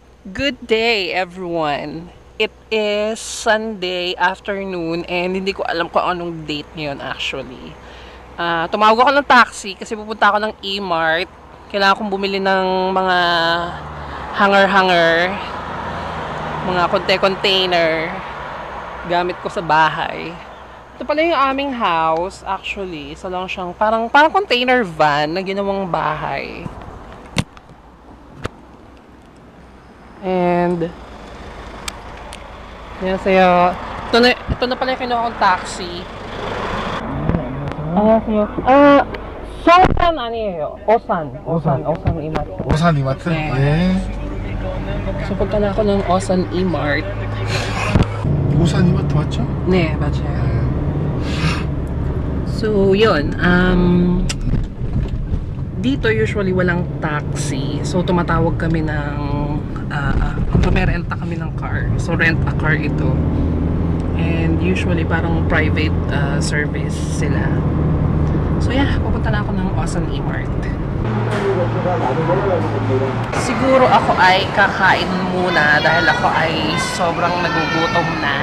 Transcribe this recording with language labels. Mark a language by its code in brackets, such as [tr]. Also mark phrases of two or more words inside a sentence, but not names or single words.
[en] Good day, everyone. It is Sunday afternoon and [tl] hindi ko alam kung anong date ngayon [en] actually. [tl] Tumawag ako ng taxi kasi pupunta ako ng E-Mart. Kailangan kong bumili ng mga hanger-hanger, mga container gamit ko sa bahay. Ito pala yung aming house actually. Isa lang siyang parang container van na ginawang bahay. And yan sa'yo. Ito na pala yung kinuha kong taxi. [ko] 안녕하세요. 성산 아니에요. 오산 이마트. 오산 이마트? 네. 네. [tl] So punta na ako ng Osan E-Mart. [ko] 오산 이마트 맞죠? 네, 맞아요. [tl] So, yun. Dito usually walang taxi. So, tumatawag kami ng merenta kami ng car. So, [en] rent a car [tl] ito. And usually parang private service sila. So, yeah. Pupunta na ako ng Osan E-Mart. Siguro ako ay kakain muna dahil ako ay sobrang nagugutom na.